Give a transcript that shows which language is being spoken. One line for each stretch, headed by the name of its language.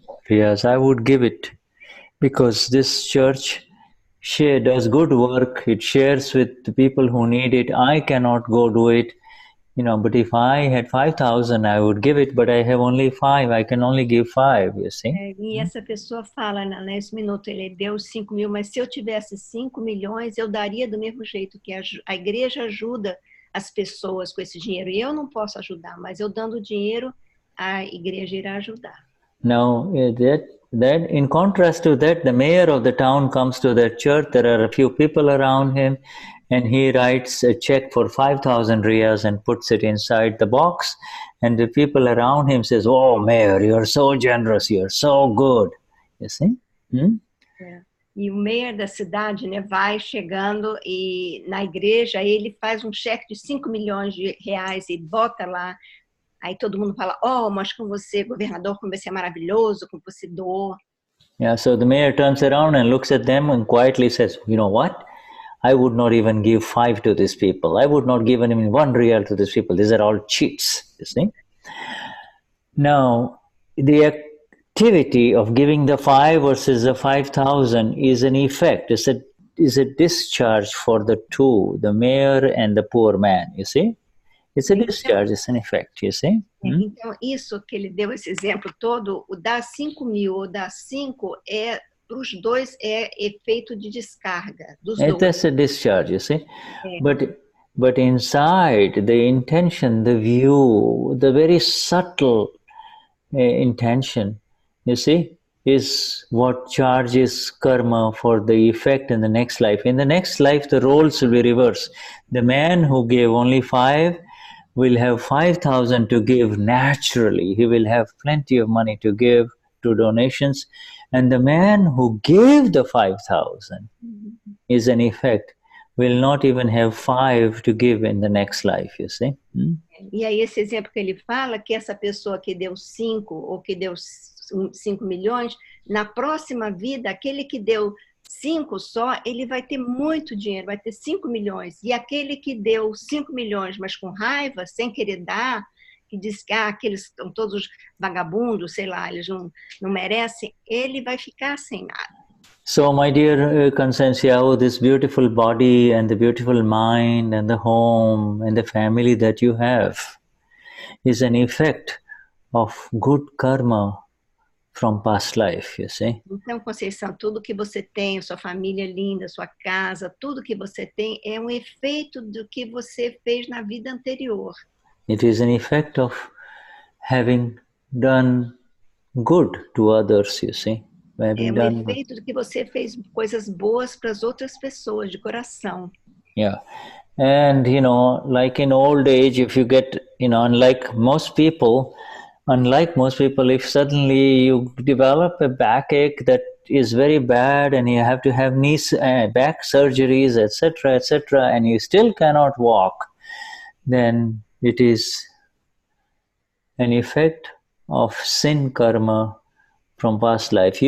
English: riyas, I would give it, because this church does good work, it shares with the people who need it, I cannot go do it, but if I had 5,000, I would give it, but I have only 5, I can only give 5, you see.
Portuguese: E essa pessoa fala, nesse minuto, ele deu 5 mil, mas se eu tivesse 5 milhões, eu daria do mesmo jeito, que a igreja ajuda as pessoas com esse dinheiro. E eu não posso ajudar, mas eu dando dinheiro, a igreja irá ajudar.
English: Now, that in contrast to that, the mayor of the town comes to that church, there are a few people around him, and he writes a check for 5,000 riyas and puts it inside the box, and the people around him says, "Oh, mayor, you're so generous, you're so good." You see?
Portuguese: E o mayor da cidade, né, vai chegando e na igreja ele faz cheque de 5 milhões de reais e bota lá. Aí todo mundo fala, mas com você, governador, como você é maravilhoso, como você doou.
English: Yeah, so the mayor turns around and looks at them and quietly says, "You know what? I would not even give 5 to these people. I would not give even 1 riyal to these people. These are all cheats," you see. Now, the activity of giving the 5 versus the 5,000 is an effect, is a discharge for the two, the mayor and the poor man, you see. It's a discharge, it's an effect, you see.
Portuguese: Então, isso que ele deu esse exemplo todo, o dar 5 mil ou dar 5 para os dois é efeito de descarga dos dois.
English: That's a discharge, you see. But inside, the intention, the view, the very subtle intention, you see, is what charges karma for the effect in the next life. In the next life, the roles will be reversed. The man who gave only 5 will have 5,000 to give naturally. He will have plenty of money to give to donations. And the man who gave the 5,000 is an effect, will not even have 5 to give in the next life, you see.
Portuguese: E aí esse exemplo que ele fala, que essa pessoa que deu 5 ou que deu 5 milhões, na próxima vida, aquele que deu 5 só, ele vai ter muito dinheiro, vai ter 5 milhões. E aquele que deu 5 milhões, mas com raiva, sem querer dar, que diz que aqueles são todos vagabundos, sei lá, eles não merecem, ele vai ficar sem nada.
English: So, my dear Consensiao, this beautiful body and the beautiful mind and the home and the family that you have is an effect of good karma from past life, you see.
Portuguese: Então, Conceição, tudo que você tem, sua família linda, sua casa, tudo que você tem é um efeito do que você fez na vida anterior.
English: It is an effect of having done good to others, you see.
Portuguese: É um efeito do que você fez coisas boas para as outras pessoas, de coração.
English: Yeah. And, like in old age, if you get, unlike most people, if suddenly you develop a backache that is very bad and you have to have back surgeries, etc., and you still cannot walk, then it is an effect of sin karma from past life.